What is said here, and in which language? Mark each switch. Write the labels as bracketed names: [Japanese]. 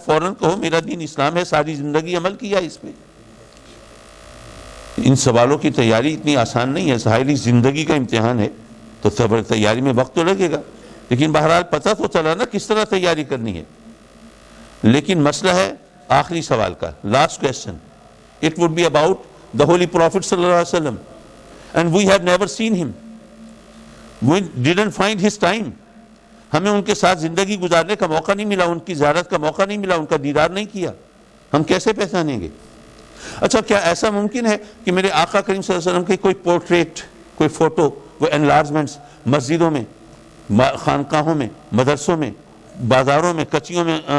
[Urdu] فوراً کہو میرا دین اسلام ہے، ساری زندگی عمل کیا اس پہ. ان سوالوں کی تیاری اتنی آسان نہیں ہے. ظاہری زندگی کا امتحان ہے تو تیاری میں وقت تو لگے گا، لیکن بہرحال پتہ تو چلا نا کس طرح تیاری کرنی ہے. لیکن مسئلہ ہے آخری سوال کا، last question. [English] It would be about the Holy Prophet صلی اللہ علیہ وسلم, and we have never seen him. We didn't find his time. [Urdu] ہمیں ان کے ساتھ زندگی گزارنے کا موقع نہیں ملا، ان کی زیارت کا موقع نہیں ملا، ان کا دیدار نہیں کیا. ہم کیسے پہچانیں گے؟ اچھا کیا ایسا ممکن ہے کہ میرے آقا کریم صلی اللہ علیہ وسلم کی کوئی پورٹریٹ، کوئی فوٹو، وہ انلارجمنٹس مسجدوں میں، خانقاہوں میں، مدرسوں میں، بازاروں میں، کچیوں میں،